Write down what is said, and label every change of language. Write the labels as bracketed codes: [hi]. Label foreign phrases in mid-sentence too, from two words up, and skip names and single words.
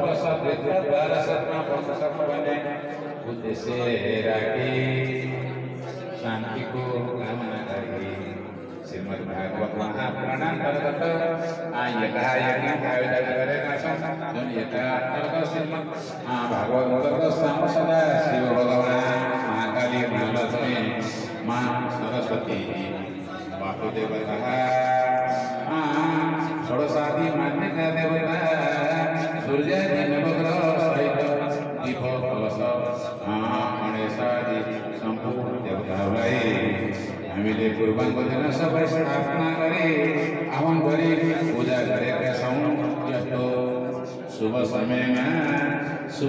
[ne] सद्विद्याद्वारा सत्मा पाउन सक्नु भन्ने उद्देश्य राखी शान्तिको कामना गरी श्रीमद् भागवत महापुराणान्तर्गत यथा यज्ञ आयोजन गरेका छन् जुन यथा अन्तर्गत श्रीमद् भागवत अन्तर्गत सदा शिव भगवान् महाकाली महालक्ष्मी माँ सरस्वती वासुदेवतः षोडशादि मान्यका देवता सूर्यादि नवग्रह सहित दीप कलश गणेशादि सम्पूर्ण देवताहरूलाई हामीले पूर्वाङ्ग दिन सबै स्थापना गरी आह्वान गरी पूजा गरेका छौँ यस्तो शुभ समयमा शुभ